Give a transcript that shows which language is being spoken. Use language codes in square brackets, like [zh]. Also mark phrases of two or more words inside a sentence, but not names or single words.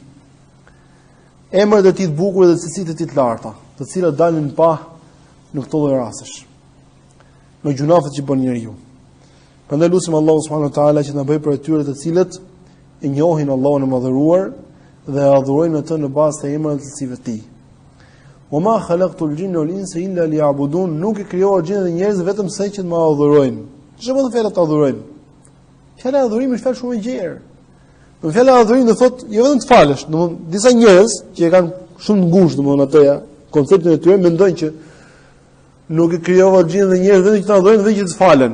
[sq] Emrat e tij të bukur dhe cilësitë e tij të larta, të cilat dalin në pa në këto lloj rastesh. Në gjunafet që bën njeriu. Prandaj lutim Allahu [ar] سبحانه وتعالى [sq] që na bëj për atyre të cilët e njohin Allahun e Madhëruar dhe e adhurojnë atë në bazë të emrave të cilësive të tij. [ar] وما خلقت الجن والإنس إلا ليعبدون, [sq] nuk e krijova gjinët dhe njerëzit vetëm se që të më adhurojnë. Çfarë do të thotë të adhurojnë? Fjala adhurimi është fjalë shumë e gjerë. Në fjala adhurimi do thotë jo vetëm të falësh, domthonë disa njerëz që e kanë shumë ngushtë domthonë atë konceptin e tyre mendojnë që nuk e krijova gjinët dhe njerëzit vetëm që të adhurojnë dhe që të falen.